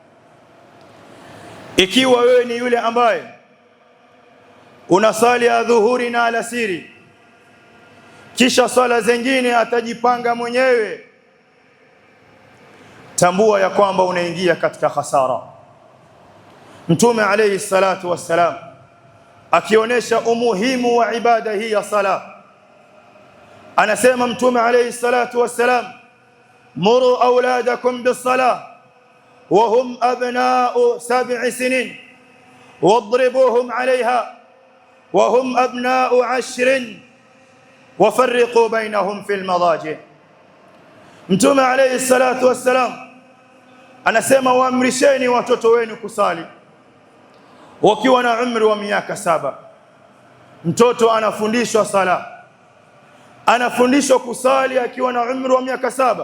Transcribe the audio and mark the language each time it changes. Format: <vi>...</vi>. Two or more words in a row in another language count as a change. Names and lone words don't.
<sw>Ikiwa wewe ni yule ambaye unasali adhuhuri na alasiri, kisha sala zingine atajipanga mwenyewe, tambua ya kwamba unaingia katika hasara.</sw> <ar>Mtume عليه الصلاة والسلام</ar> <sw>akionyesha umuhimu wa ibada hii ya sala, anasema Mtume</sw> <ar>عليه الصلاة والسلام، مروا أولادكم بالصلاة وهم أبناء 7 سنين واضربوهم عليها وهم أبناء 10 وفرقوا بينهم في المضاجع'.</ar> <sw>Mtume</sw> <ar>عليه الصلاة والسلام</ar> <sw>anasema, waamrisheni watoto wenu kusali wakiwa na umri wa miaka 7. Mtoto anafundishwa sala, anafundishwa kusali akiwa na umri wa miaka 7.</sw>